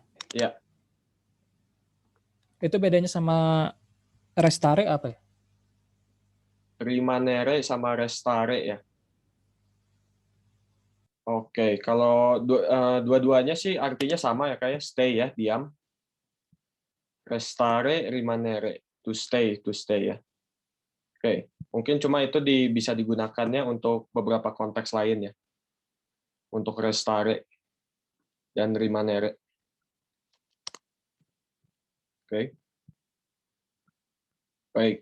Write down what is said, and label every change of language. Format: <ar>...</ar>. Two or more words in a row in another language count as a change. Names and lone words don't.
<id>Ya. Itu bedanya sama restare apa ya? Rimanere sama restare ya. Oke, kalau dua-duanya sih artinya sama ya kayak stay ya, diam.</id> <it>Restare, rimanere,</it> <en>to stay ya.</en> <id>Oke, mungkin cuma itu bisa digunakannya untuk beberapa konteks lain ya. Untuk restare dan rimanere. Oke. Baik.</id>